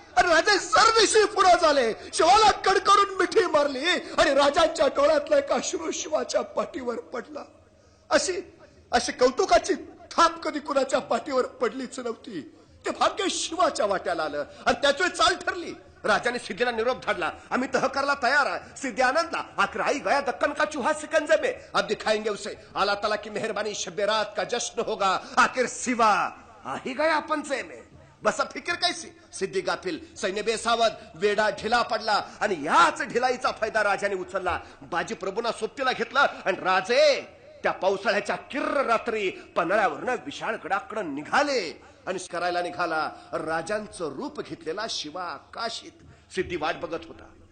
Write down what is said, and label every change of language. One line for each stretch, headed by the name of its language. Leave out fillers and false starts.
Marathi: आणि राजे सरदिशी पुढे झाले. शिवाला कड करून मिठी मारली आणि राजांच्या डोळ्यातला एक अश्रू शिवाच्या पाठीवर पडला. अशी कौतुकाची थाप कधी कुणाच्या पाठीवर पडलीच नव्हती. ते भाग्य शिवाच्या वाट्याला आलं आणि त्याच चाल ठरली. राजाने सिद्धीला निरोप धाडला, आम्ही तह करायला तयार आहे. सिद्धी आनंदला.
Hindi: आखिर आई गया दक्कन का चूहा सिकंजे में, अब दिखाएंगे उसे. अल्लाह ताला की मेहरबानी, शब्बे रात का जश्न होगा. आखिर शिवा आ ही गया पंचे में. बसा फिकीर कैसी.
Marathi: सिद्धी गाफिल, सैन्य बेसावध, वेडा ढिला पडला आणि याच ढिलाईचा फायदा राजाने उचलला. बाजी प्रभूंना सोबतीला घेतलं आणि राजे त्या पावसाळ्याच्या किर्र रात्री पन्हाळ्यावरनं विशाळगडाकडे निघाले. आणि करायला निघाला राजांचं रूप घेतलेला शिवा काशीद. सिद्धी वाट बघत होता.